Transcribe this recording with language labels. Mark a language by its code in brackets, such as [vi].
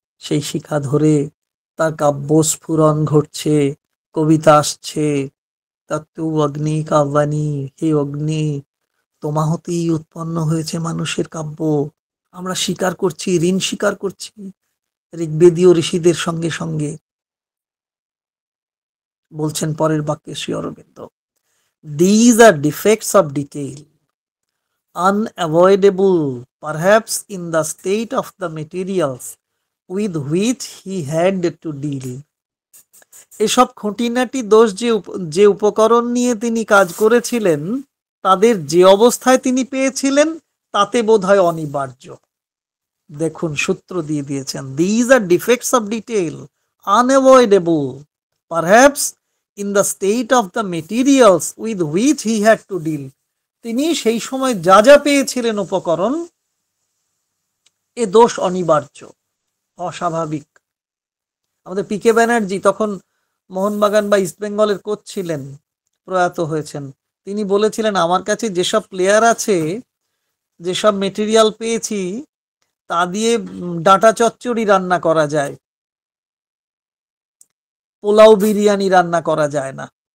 [bn] সেই শিখা ধরে তার কাব্য স্ফুরণ ঘটছে, কবিতা আসছে। তত্ত্ব অগ্নি কাব্যানি, হে অগ্নি, তোমা হতেই উৎপন্ন হয়েছে মানুষের কাব্য। আমরা স্বীকার করছি, ঋণ স্বীকার করছি ঋগ্বেদীয় ঋষিদের সঙ্গে সঙ্গে। বলছেন পরের বাক্যে Shri Aurobindo, [en] these are defects of detail, unavoidable perhaps in the state of the materials with which he had to deal. [bn] এসব খুঁটিনাটি দোষ যে উপকরণ নিয়ে তিনি কাজ করেছিলেন, তাদের যে অবস্থায় তিনি পেয়েছিলেন তাতে বোধহয় অনিবার্য। দেখুন, সূত্র দিয়ে দিয়েছেন, [en] these are defects of detail, unavoidable perhaps in the state of the materials with which he had to deal. [bn] তিনি সেই সময় যা যা পেয়েছিলেন উপকরণ, এ দোষ অনিবার্য, অস্বাভাবিক। আমাদের পিকে ব্যানার্জি তখন মোহনবাগান বা ইস্টবেঙ্গলের কোচ ছিলেন, প্রয়াত হয়েছেন। তিনি বলেছিলেন, আমার কাছে যেসব প্লেয়ার আছে, যেসব মেটেরিয়াল পেয়েছি, তা দিয়ে ডাঁটা চচ্চড়ি রান্না করা যায়, পোলাও বিরিয়ানি রান্না করা যায় না।